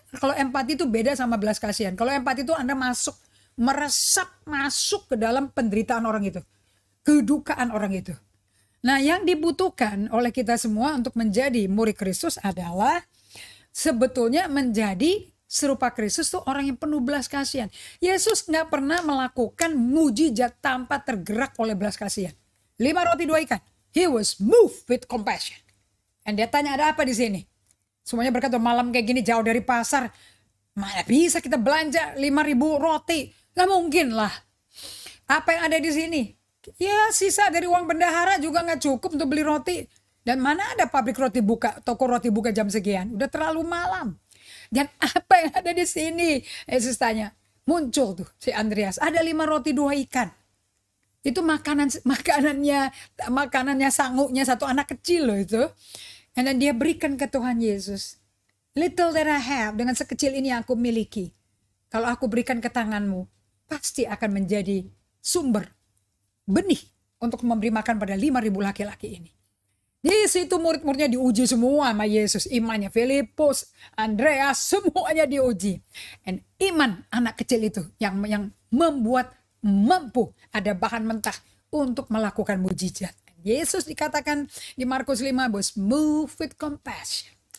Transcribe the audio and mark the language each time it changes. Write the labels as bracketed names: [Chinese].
[Indonesian] Kalau empati itu beda sama belas kasihan. Kalau empati itu Anda meresap masuk ke dalam penderitaan orang itu, kedukaan orang itu. Nah, yang dibutuhkan oleh kita semua untuk menjadi murid Kristus adalah sebetulnya menjadi serupa Kristus tuh orang yang penuh belas kasihan. Yesus nggak pernah melakukan mujizat tanpa tergerak oleh belas kasihan. 5 roti 2 ikan. [English] He was moved with compassion. [Indonesian] Dan dia tanya, ada apa di sini? Semuanya berkata, malam kayak gini jauh dari pasar, mana bisa kita belanja 5.000 roti? Gak mungkin lah. Apa yang ada di sini? Ya sisa dari uang bendahara juga nggak cukup untuk beli roti. Dan mana ada pabrik roti buka, toko roti buka jam sekian? Udah terlalu malam. Dan apa yang ada di sini? Yesus tanya. Muncul tuh si Andreas. Ada 5 roti 2 ikan. Itu makanannya sanguknya satu anak kecil loh itu. Dan dia berikan ke Tuhan Yesus. [English] Little that I have, [Indonesian] dengan sekecil ini yang aku miliki. Kalau aku berikan ke tanganmu, pasti akan menjadi sumber benih untuk memberi makan pada 5.000 laki-laki ini. Di situ murid-muridnya diuji semua sama Yesus. Imannya Filipus, Andreas, semuanya diuji. Dan iman anak kecil itu yang membuat mampu ada bahan mentah untuk melakukan mujizat. Yesus dikatakan di Markus 5 [English] was moved with compassion.